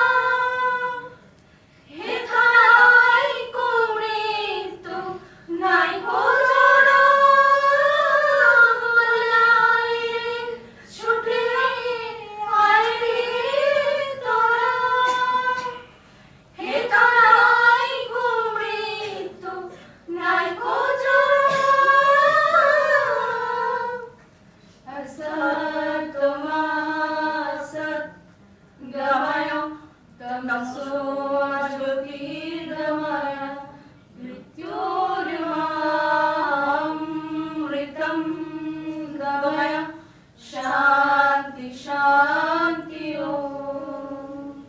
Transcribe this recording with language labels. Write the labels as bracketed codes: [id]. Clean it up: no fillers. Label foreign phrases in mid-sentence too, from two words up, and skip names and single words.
[bn] হেথায় কোমরে তো নাই কোজরা বলে আয় রে ছুটে আয় রে তোরা হেথায় কোমরে তো নাই কোজরা [sa] असत मासत गमय तमसो ज्योतिर्गमय मृत्युर्मामृतं गमय शान्ति शान्ति ओम